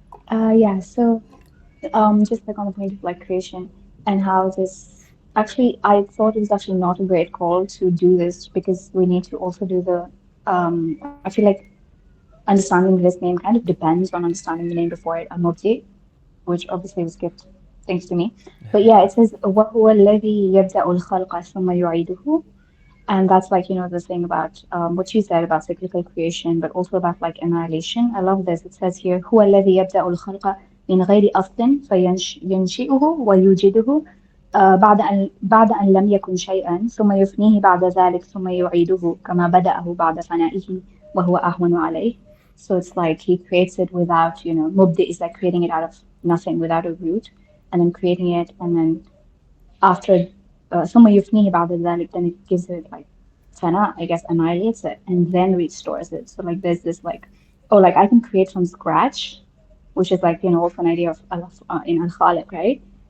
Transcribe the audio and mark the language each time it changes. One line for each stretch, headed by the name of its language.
English: Yeah, so just like on the point of like creation and how this actually, I thought it was actually not a great call to do this because we need to also do the. I feel like understanding this name kind of depends on understanding the name before it, Mubti, which obviously was gift thanks to me. But yeah, it says
Arabic: وَهُوَ الَّذِي يَبْدَأُ الْخَلْقَ ثُمَّ يُعِيدُهُ.
English: And that's like, the thing about what you said about cyclical creation, but also about like annihilation. I love this. It says here,
Arabic: هو الذي يبدأ الخلق من غير أصل فينشئه ويوجده بعد أن لم يكن شيئا ثم يفنيه بعد ذلك ثم يعيده كما بدأه بعد فنائه وهو أهون عليه.
English: So it's like he creates it without, mubdi is like creating it out of nothing, without a root, and then creating it, and then after
Arabic: ثم يفنيه بعد ذلك,
English: then it gives it like fana, I guess, annihilates it and then restores it. So like there's this like, oh, like I can create from scratch, which is like, also an idea of in al-Khaliq, right?